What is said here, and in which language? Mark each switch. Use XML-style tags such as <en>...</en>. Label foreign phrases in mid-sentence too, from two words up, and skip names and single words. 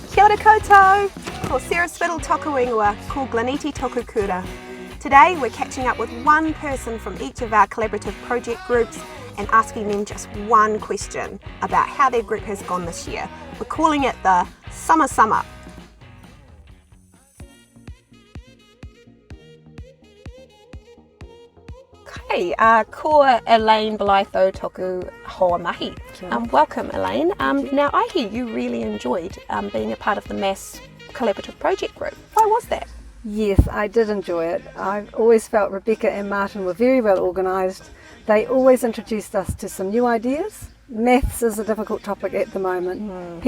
<mi>ora koutou! Ko Sarah Spittal toku ingoa, ko Glaniti toku kura.</mi> <en>Today we're catching up with one person from each of our collaborative project groups and asking them just one question about how their group has gone this year. We're calling it the Summer.</en> <mi>Hey, ko Elaine Blytho toku hoa mahi.</mi> <en>Welcome, Elaine. Now, I hear you really enjoyed being a part of the Maths Collaborative Project Group. Why was that? Yes, I did enjoy it. I've always felt Rebecca and Martin were very well organised. They always introduced us to some new ideas. Maths is a difficult topic at the moment.</en>